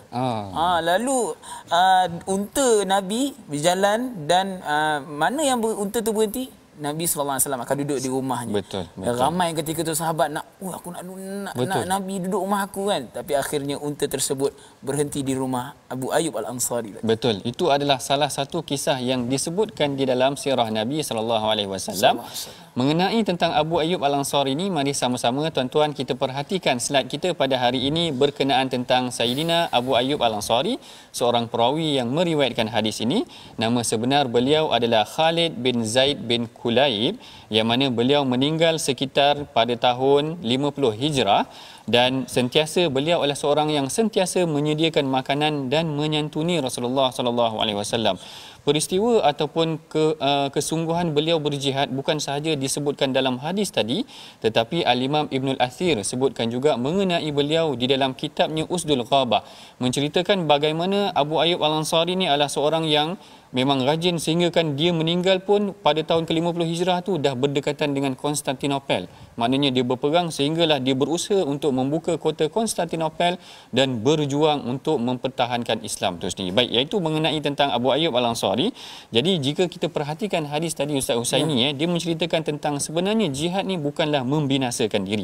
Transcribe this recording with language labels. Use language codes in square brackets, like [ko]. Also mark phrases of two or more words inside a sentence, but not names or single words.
[ms] Lalu unta Nabi berjalan dan mana yang unta tu berhenti, Nabi SAW akan duduk di rumahnya. Betul. Ramai ketika tu sahabat nak Nabi duduk rumah aku kan. Tapi akhirnya unta tersebut berhenti di rumah Abu Ayyub Al-Ansari. Betul. Itu adalah salah satu kisah yang disebutkan di dalam sirah Nabi SAW. Mengenai tentang Abu Ayyub Al-Ansari ini, mari sama-sama tuan-tuan kita perhatikan slide kita pada hari ini berkenaan tentang Sayyidina Abu Ayyub Al-Ansari, seorang perawi yang meriwayatkan hadis ini. Nama sebenar beliau adalah Khalid bin Zaid bin Kulaib, yang mana beliau meninggal sekitar pada tahun 50 Hijrah. dan sentiasa beliau adalah seorang yang sentiasa menyediakan makanan dan menyantuni Rasulullah [ar] sallallahu alaihi wasallam. [ms] Peristiwa ataupun kesungguhan beliau berjihad bukan sahaja disebutkan dalam hadis tadi, tetapi Al-Imam Ibnul Athir sebutkan juga mengenai beliau di dalam kitabnya Usdul Ghabah, menceritakan bagaimana Abu Ayyub Al-Ansari ni adalah seorang yang memang rajin sehingga kan dia meninggal pun pada tahun ke-50 Hijrah tu dah berdekatan dengan Konstantinopel. Maknanya dia berperang sehinggalah dia berusaha untuk membuka kota Konstantinopel dan berjuang untuk mempertahankan Islam itu sendiri. Baik, iaitu mengenai tentang Abu Ayyub Al-Ansari. Jadi jika kita perhatikan hadis tadi Ustaz Husaini dia menceritakan tentang sebenarnya jihad ni bukanlah membinasakan diri.